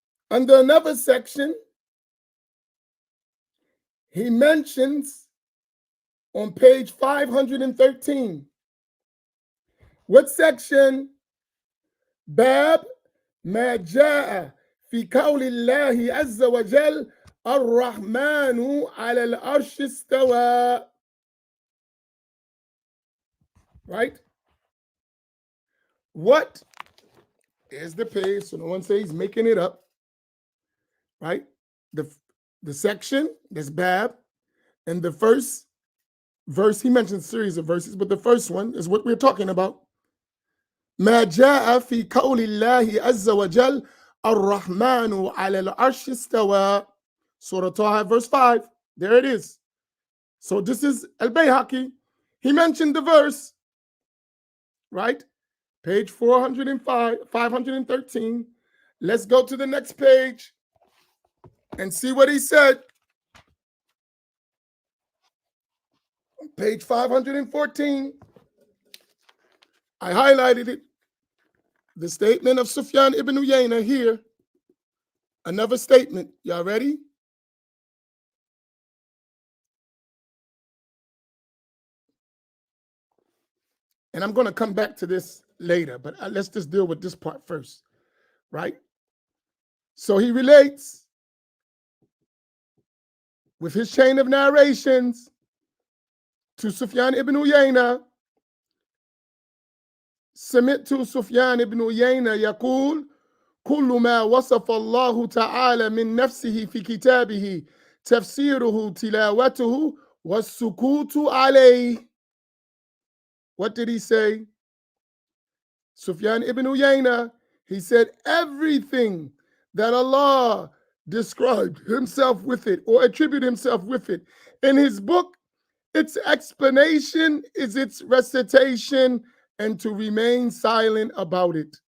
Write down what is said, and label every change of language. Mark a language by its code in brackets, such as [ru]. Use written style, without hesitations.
[en] Under another section, he mentions on page 513. What section? [ar] Bab ما جاء في قول الله عز وجل الرحمن على العرش استوى. [en] Right? What is the page? So no one says he's making it up. Right? The section, that's Bab, and the first verse, he mentions a series of verses, but the first one is what we're talking about. [ar] ما جاء في قول الله عز وجل الرحمن على العرش استوى. [en] Surah Taha, verse 5. There it is. So this is al-Bayhaqi. He mentioned the verse, right? Page 405, 513. Let's go to the next page and see what he said. Page 514. I highlighted it. The statement of Sufyan ibn Uyaynah here. Another statement. Y'all ready? And I'm going to come back to this later, but let's just deal with this part first, right? So he relates with his chain of narrations to Sufyan ibn Uyaynah. [ar] سمعت سفيان بن عيينة يقول كل ما وصف الله تعالى من نفسه في كتابه تفسيره تلاوته والسكوت عليه. [en] What did he say? Sufyan ibn Uyaynah, he said everything that Allah described himself with it or attribute himself with it in his book, its explanation is its recitation and to remain silent about it.